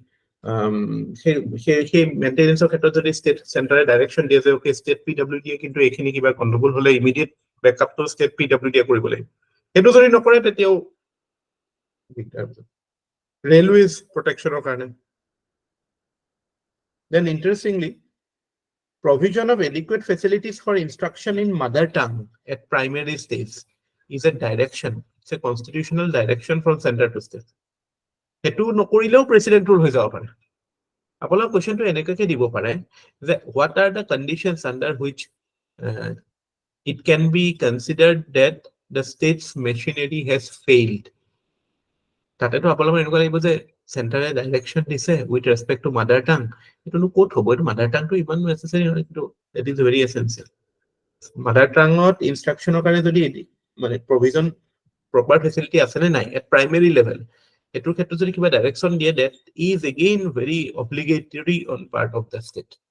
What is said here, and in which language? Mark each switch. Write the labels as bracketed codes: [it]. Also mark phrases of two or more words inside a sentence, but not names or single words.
[as] সেই মেইনটেনেন্সৰ ক্ষেত্ৰত যদি ষ্টেট সেন্টাৰে ডাইৰেকশন দিয়ে যে ওকে [en] state PWD [as] কিন্তু এখিনি কিবা গণ্ডগোল হলে ইমিডিয়েট ব্যাকআপটো [en] state PWD [as] কৰিব লাগিব হেতু যদি নকৰে তেতিয়াও ৰেলৱেজ প্ৰটেকচনৰ কাৰণে [en] then interestingly provision of adequate facilities for instruction in mother tongue at primary stage is a direction it's a constitutional direction from center to state [as] হেতু নকৰিলেও [en] প্ৰেসিডেন্ট [as] ৰুল হৈ যাব পাৰে আপোনাক কোৱেশ্চনটো এনেকৈ দিব পাৰে যে [en] what are the conditions under which it can be considered that the state's machinery has failed [as] তাতেতো আপোনাক এনেকুৱা লাগিব যে সেন্টাৰে ডাইৰেকশন দিছে [en] with respect to mother tongue [as] এটোনো কোট হ'ব এটো [en] mother tongue [as] টো ইমান নেসেসারি নহয় কিন্তু [en] that is very essential mother tongue [as] ত ইনস্ট্ৰাকশনৰ কাৰণে যদি মানে [en] provision proper facility [as] আছে নে নাই [en] at primary level [as] এটোৰ ক্ষেত্ৰত যদি কিবা ডাইৰেকশন দিয়ে [en] that is again very obligatory on part of the state